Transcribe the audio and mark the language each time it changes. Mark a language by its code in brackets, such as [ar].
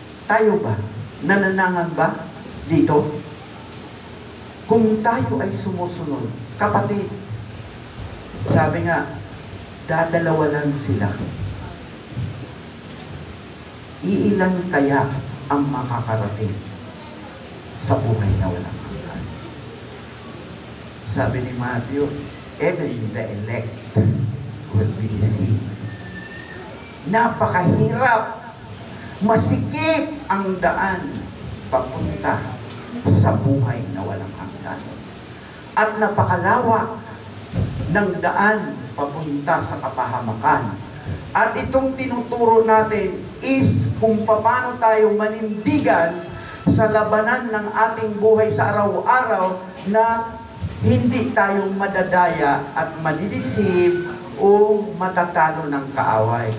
[tl] Tayo ba? Nananangan ba dito? Kung tayo ay sumusunod, kapatid, sabi nga, dadalawa lang sila. Iilan kaya ang makakarating sa buhay na walang hanggan? [en] Sabi ni Matthew, even the elect will be deceived. [tl] Napakahirap, masikip ang daan papunta sa buhay na walang hanggan. At napakalawak ng daan papunta sa kapahamakan. At itong tinuturo natin is kung paano tayo manindigan sa labanan ng ating buhay sa araw-araw na hindi tayo madadaya at madidisip o matatalo ng kaaway.